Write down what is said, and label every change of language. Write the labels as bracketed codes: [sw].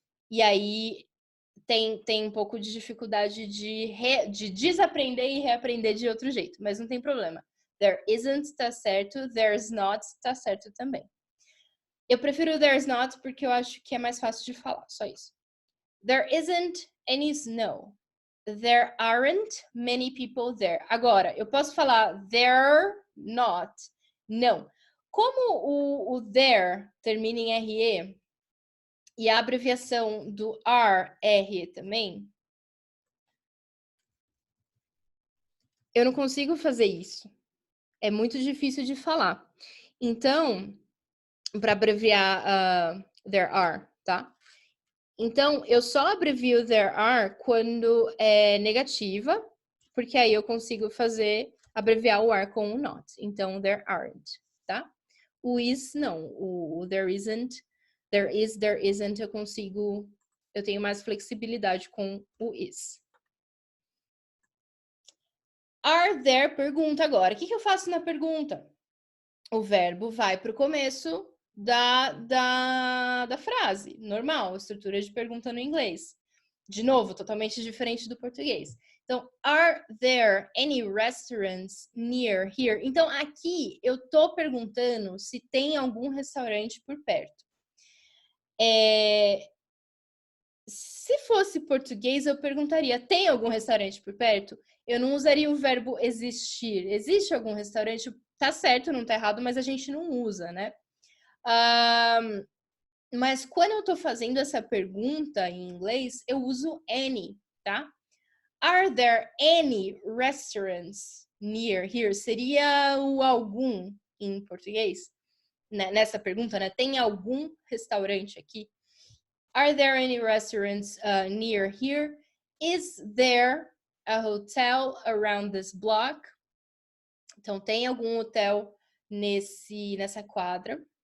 [pt] E aí tem um pouco de dificuldade de desaprender e reaprender de outro jeito, mas não tem problema. There isn't tá certo, there's not tá certo também. Eu prefiro there's not porque eu acho que é mais fácil de falar, só isso. [en] There isn't any snow. There aren't many people there. [pt] Agora, eu posso falar there not. Não. Como o there termina em RE e a abreviação do are é RE também, eu não consigo fazer isso. É muito difícil de falar. Então, para abreviar there are, tá? Então, eu só abrevio there are quando é negativa, porque aí eu consigo abreviar o are com o not. Então, there aren't, tá? O is, não. O there isn't, there is, there isn't, eu tenho mais flexibilidade com o is. Are there, pergunta agora. O que eu faço na pergunta? O verbo vai para o começo da frase, normal, estrutura de pergunta no inglês. De novo, totalmente diferente do português. [en] Então, are there any restaurants near here? [pt] Então, aqui eu tô perguntando se tem algum restaurante por perto. Se fosse português, eu perguntaria, tem algum restaurante por perto? Eu não usaria o verbo existir. Existe algum restaurante? Tá certo, não tá errado, mas a gente não usa, né? Mas quando eu tô fazendo essa pergunta em inglês, eu uso any, tá? [en] Are there any restaurants near here? [pt] Seria o algum em português? Nessa pergunta, né? Tem algum restaurante aqui? [en] Are there any restaurants near here? Is there a hotel around this block? [pt] Então, tem algum hotel nessa quadra?